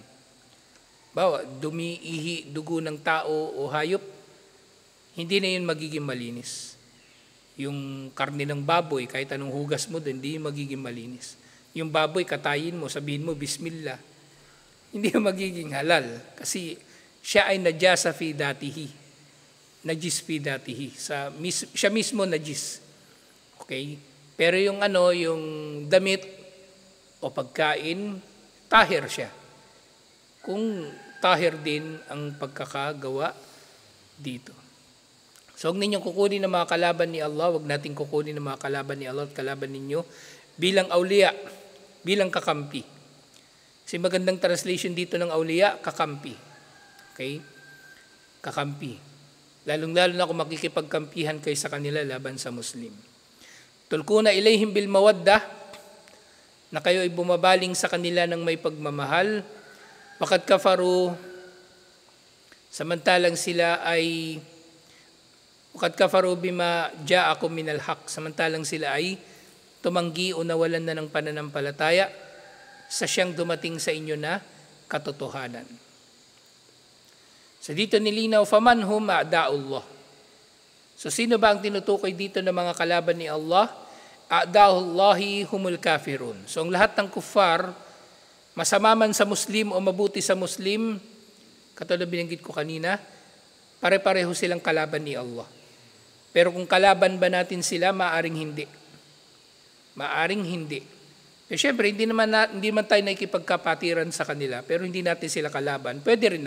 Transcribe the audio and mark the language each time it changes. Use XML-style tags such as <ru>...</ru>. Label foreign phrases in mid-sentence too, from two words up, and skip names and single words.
<tl>Bawa, dumi, ihi, dugo ng tao o hayop, hindi na yun magiging malinis. Yung karne ng baboy, kahit anong hugas mo doon, hindi magiging malinis. Yung baboy, katayin mo, sabihin mo, Bismillah. Hindi na magiging halal. Kasi siya ay</tl> <ar>نجاسة في ذاته. نجس في ذاته.</ar> <tl>Siya mismo najis. Okay? Pero yung yung damit o pagkain, tahir siya. Kung tahir din ang pagkakagawa dito. So huwag ninyong kukunin ng mga kalaban ni Allah, huwag natin kukunin ng mga kalaban ni Allah at kalaban ninyo bilang awliya, bilang kakampi. Kasi magandang translation dito ng awliya, kakampi. Okay? Kakampi. Lalong-lalo na kung makikipagkampihan kayo sa kanila laban sa Muslim.</tl> <ar>تلقون إليهم بالمودة,</ar> <tl>na kayo ay bumabaling sa kanila ng may pagmamahal.</tl> <ar>وقد كفروا,</ar> <tl>samantalang sila ay</tl> <ar>وقد كفروا بما جاءكم من الحق,</ar> <tl>samantalang sila ay tumanggi o nawalan na ng pananampalataya sa siyang dumating sa inyo na katotohanan. So dito nilinaw,</tl> <ar>فمن هم أعداء الله.</ar> <tl>So sino ba ang tinutukoy dito ng mga kalaban ni Allah?</tl> <ar>أعداء الله هم الكافرون.</ar> <tl>So ang lahat ng kuffar, masama man sa Muslim o mabuti sa Muslim, katulad binanggit ko kanina, pare-pareho silang kalaban ni Allah. Pero kung kalaban ba natin sila, maaring hindi. Maaring hindi. Pero syempre, hindi man tayo nakikipagkapatiran sa kanila, pero hindi natin sila kalaban.</tl>